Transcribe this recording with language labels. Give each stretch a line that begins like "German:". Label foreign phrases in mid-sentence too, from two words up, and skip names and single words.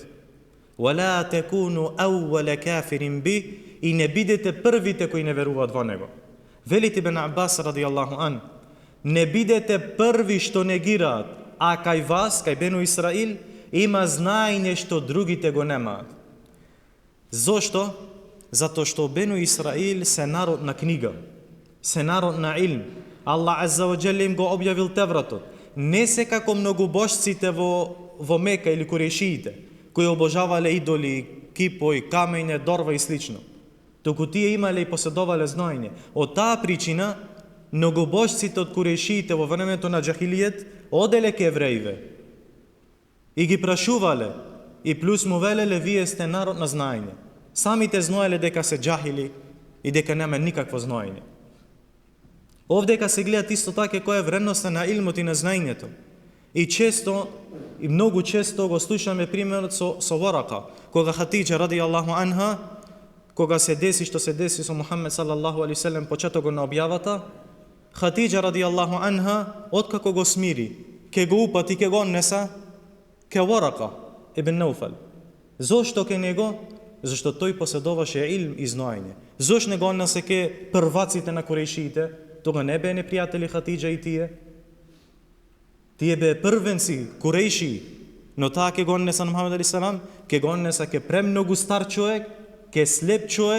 Arabic: وَلَا تَكُونُوا أَوَّلَ كَافِرٍ بِهِ,
Macedonian: и не бидете првите кои не веруваат во него. Велите Ибн Аббас
Arabic: رضي الله عن:
Macedonian: не бидете први што негираат, а кај вас, кај Бену Исраил, има знаење што другите го немаат. Зошто? Затоа што Бену Исраил се народ на книга, се народ на илм. Аллах
Arabic: عز وجل
Macedonian: им го објавил Тевратот. Не се како многобожците во Мека или Курешиите, кои обожавале идоли, кипои, камење, дорва и слично. туку тие имале и поседовале знаење. Од таа причина, многобожците од курешиите во времето на џахилијет оделе ке евреиве и ги прашувале и плюс му велеле: вие сте народ на знаење. Самите знаеле дека се џахили и дека нема никакво знаење. Овдека се гледат исто така која е вредноста на илмот и на знаењето. И многу често го слушаме примерот со Варака, кога Хатиџа
Arabic: رضي الله عنها,
Macedonian: кога се деси што се деси со Мухаммед
Arabic: صلى الله عليه سلم
Macedonian: почетокот на објавата, Хатиџа
Arabic: رضي الله عنها,
Macedonian: откако го смири, ке го упати, ке го однеса ке Варака ибн Науфал. Зошто ке него? Зашто тој поседуваше илм и знаење. Зошто не го однесе ке прваците на курешиите? Тога не бе непријатели Хатиџа и тие. Тие бе првенци, куреши, но таа ке го однеса на Мухаммед
Arabic: عليه سلام,
Macedonian: ке го однеса ке премногу стар човек, ке слеп човек.